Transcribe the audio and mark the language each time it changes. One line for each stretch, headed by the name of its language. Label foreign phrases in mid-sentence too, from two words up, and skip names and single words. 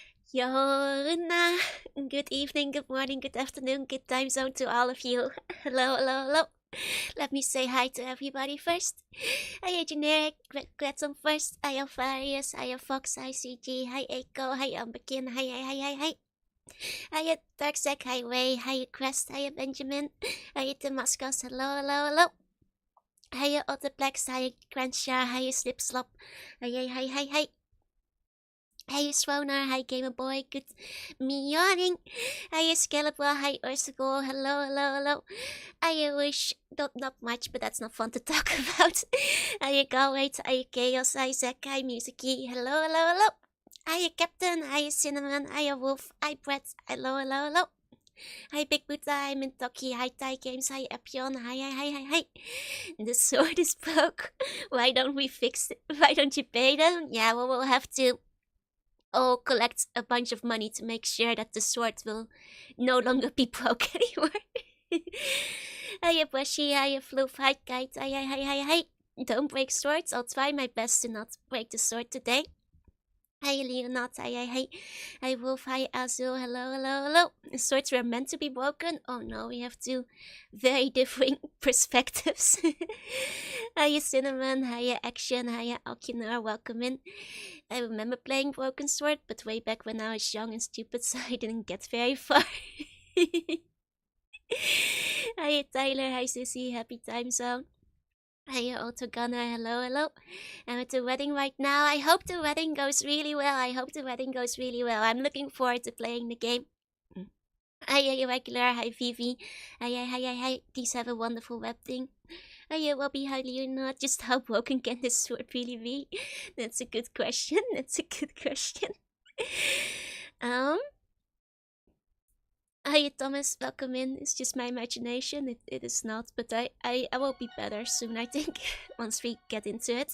English: Jorunna, good evening, good morning, good afternoon, good time zone to all of you. Hello, hello, hello. Let me say hi to everybody first. Hiya Generic, Gretzum first. Hiya Farius, hiya Fox, hi CG, hi Echo, hi Umberkin, hi. Hiya Darksec, hi Ray, hiya Crest, hiya Benjamin, hiya Damascus, hello. Hiya Otterplex, hiya Crenshaw, hiya Slipslop, hi. Hey Swoner, hi Gamer Boy, good morning. Hi Scalable, hi Ursago, hello. I wish not much, but that's not fun to talk about. Hi Galway, hi Chaos, hi Zach, hi Musicy, hello. Hi Captain, hi Cinnamon, hi Wolf, hi Brett, hello. Hi Big Buddha, hi Mintoki, hi Thai Games, hi Epion, hi. The sword is broke. Why don't we fix it? Why don't you pay them? Yeah, well, we'll have to collect a bunch of money to make sure that the sword will no longer be broke anymore. Hiya Bushy, hiya Floof, hi Kite, hi. Don't break swords, I'll try my best to not break the sword today. Hi Leonard, hi. Hi Wolf, hi Azul, hello. The swords were meant to be broken? Oh no, we have two very different perspectives. Hiya Cinnamon, hiya Action, hiya Alkinor, welcome in. I remember playing Broken Sword, but way back when I was young and stupid, so I didn't get very far. Hi Tyler, hi Sissy, happy time zone. Hi Autogunner, hello. I'm at the wedding right now. I hope the wedding goes really well. I'm looking forward to playing the game. Hi Irregular, hi Vivi. Hi. Please have a wonderful wedding. Hi Wobby, hi Leonard. Just how broken can this sword really be? That's a good question. Hi Thomas, welcome in. It's just my imagination. It is not, but I will be better soon, I think, once we get into it.